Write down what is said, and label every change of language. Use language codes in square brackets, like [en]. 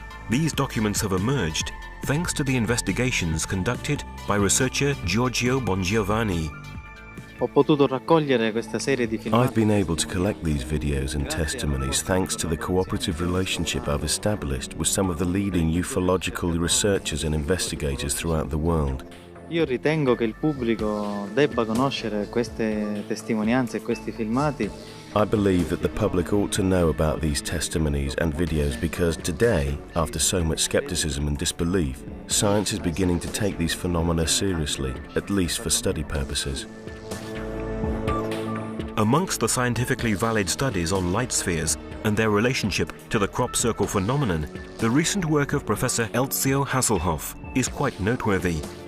[en] These documents have emerged thanks to the investigations conducted by researcher Giorgio Bongiovanni. I've been able to collect these videos and testimonies thanks to the cooperative relationship I've established with some of the leading ufological researchers and investigators throughout the world. [it] Io ritengo che il pubblico debba conoscere queste testimonianze e questi filmati. [en] I believe that the public ought to know about these testimonies and videos because today, after so much skepticism and disbelief, science is beginning to take these phenomena seriously, at least for study purposes. Amongst the scientifically valid studies on light spheres and their relationship to the crop circle phenomenon, the recent work of Professor Elzio Hasselhoff is quite noteworthy.